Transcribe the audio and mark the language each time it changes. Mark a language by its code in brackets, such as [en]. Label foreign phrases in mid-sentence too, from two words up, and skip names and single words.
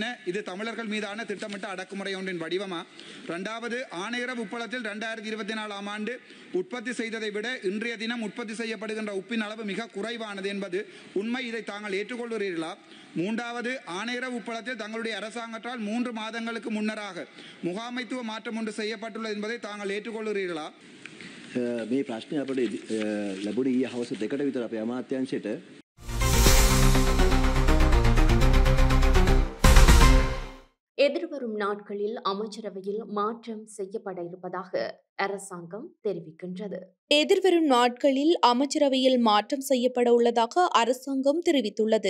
[ta] இது தமிழர்கள் மீதான திட்டமிட்ட அடக்குமுறை ஒன்றின் வடிவமா? இரண்டாவது, ஆணையரவு உப்பளத்தில் 2024 ஆண்டு உற்பத்தி செய்ததை விட இன்றைய தினம் உற்பத்தி செய்யப்படுகின்ற உப்பின் அளவு மிக குறைவானது என்பது உண்மை. இதை தாங்கள் ஏற்றுக்கொள்கிறீர்களா? மூன்றாவது, ஆணையரவு உப்பளத்தில் தங்களுடைய அரசாங்கத்தால் 3 மாதங்களுக்கு முன்னராக முகாமைத்துவ மாற்றம் ஒன்று செய்யப்பட்டுள்ளது என்பதை தாங்கள் ஏற்றுக்கொள்கிறீர்களா? [si] මේ ප්‍රශ්නය අපට ලැබුණේ ඊයේ හවස 2ට විතර අපේ අමාත්‍යාංශයට. [ta] எதிர்வரும் நாட்களில் அமைச்சரவையில் மாற்றம் செய்யப்பட இருப்பதாக அரசாங்கம் தெரிவிக்கின்றது. எதிர்வரும் நாட்களில் அமைச்சரவையில் மாற்றம் செய்யப்பட உள்ளதாக அரசாங்கம் தெரிவித்துள்ளது.